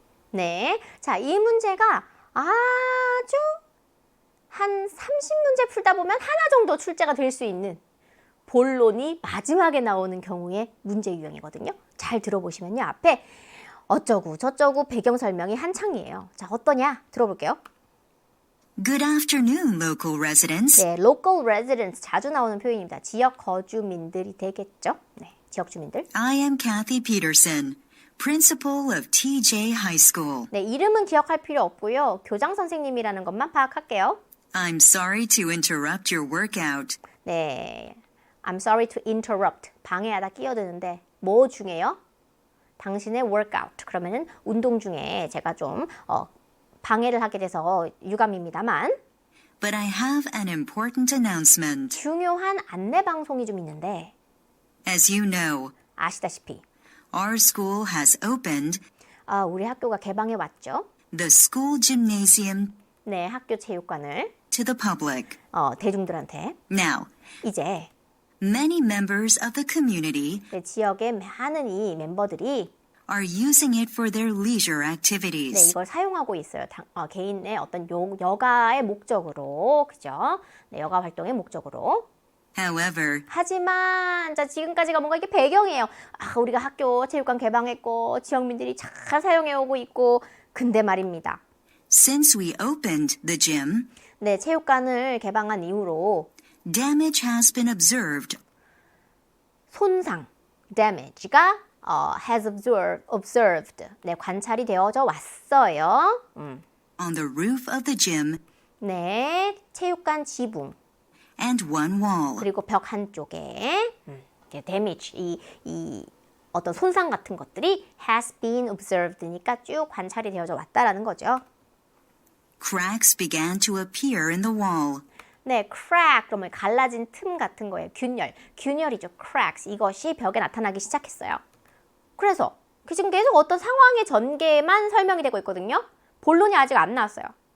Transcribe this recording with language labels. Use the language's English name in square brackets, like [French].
[Korean] 네, 자, 이 문제가 아주 한 30문제 풀다 보면 하나 정도 출제가 될 수 있는 본론이 마지막에 나오는 경우의 문제 유형이거든요. 잘 들어보시면요. 앞에 어쩌고 저쩌고 배경 설명이 한창이에요. 자, 어떠냐? 들어볼게요. [English] Good afternoon, local residents. [Korean] 네, [English] local residents [Korean] 자주 나오는 표현입니다. 지역 거주민들이 되겠죠? 네, 지역 주민들. [English] I am Kathy Peterson, principal of TJ High School. [Korean] 네, 이름은 기억할 필요 없고요. 교장 선생님이라는 것만 파악할게요. [English] I'm sorry to interrupt your workout. 네, I'm sorry to interrupt. [Korean] 방해하다 끼어드는데 뭐 중에요? 당신의 workout. 그러면은 운동 중에 제가 좀 방해를 하게 돼서 유감입니다만 [English] But I have an important announcement. [Korean] 중요한 안내 방송이 좀 있는데 [English] As you know, [Korean] 아시다시피 [English] our school has opened [Korean] 우리 학교가 개방해 왔죠. [English] the school gymnasium [Korean] 네, 학교 체육관을 [English] to the public. [Korean] 대중들한테 [English] Now, [Korean] 이제 [English] many members of the community [Korean] 네, 지역의 많은 이 멤버들이 [English] are using it for their leisure 네, activities. [Korean] 이걸 사용하고 있어요. 개인의 어떤 여가의 목적으로, 그죠? 네, 여가 활동의 목적으로. [English] However, [Korean] 하지만 자 지금까지가 뭔가 이게 배경이에요. 우리가 학교 체육관 개방했고 지역민들이 잘 사용해오고 있고 근데 말입니다. [English] since we opened the gym, [Korean] 네, 체육관을 개방한 이후로 [English] damage has been observed [Korean] 손상, damage가 [English] has observed, [Korean] 네, 관찰이 되어져 왔어요. [English] on the roof of the gym [Korean] 네, 체육관 지붕 [English] and one wall. [Korean] 그리고 벽 한쪽에 damage, 이 어떤 손상 같은 것들이 [English] has been observed [Korean] 니까 쭉 관찰이 되어져 왔다라는 거죠. [English] Cracks began to appear in the wall. [Korean] 네, crack, 그러면 갈라진 틈 같은 거예요. 균열이죠. cracks, 이것이 벽에 나타나기 시작했어요. 그래서 지금 계속 어떤 상황의 전개만 설명이 되고 있거든요. 본론이 아직 안 나왔어요.